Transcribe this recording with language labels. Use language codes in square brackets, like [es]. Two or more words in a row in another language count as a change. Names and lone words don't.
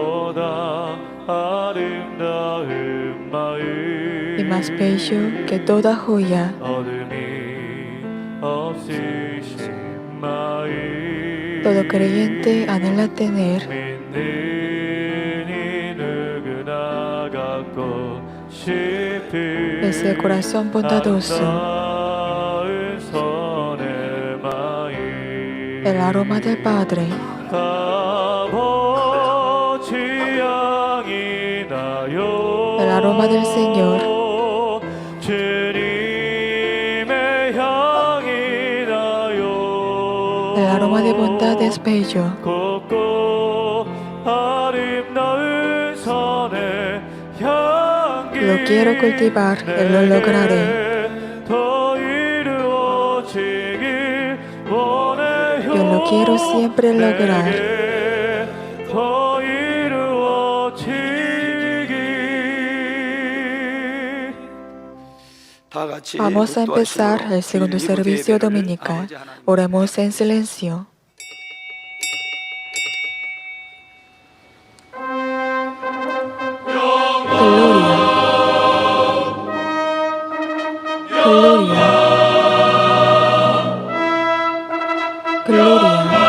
[es] Y más bello que toda joya. Todo creyente anhela tener ese corazón bondadoso, [ko] 아름다운 선의 마음 [es] el aroma del Padre, [ko] 아버지 향이 나요 [es] el aroma del Señor, [ko] 주님의 향이 나요 [es] el aroma de bondad es bello. [ko] 곱고 아름다운 선의 향기 [es] Lo quiero cultivar y lo lograré. [ko] 더 이루어지길 원해요 [es] Yo lo quiero siempre lograr. [ko] 내게 더 이루어지길 다 같이 [es] Vamos a empezar [ko] 묵도하시고 [es] el segundo [ko] 주일 [es] servicio [ko] 예배를 [es] dominical. [ko] 아버지 하나님 [es] Oremos en silencio. Gloria. Gloria. Gloria.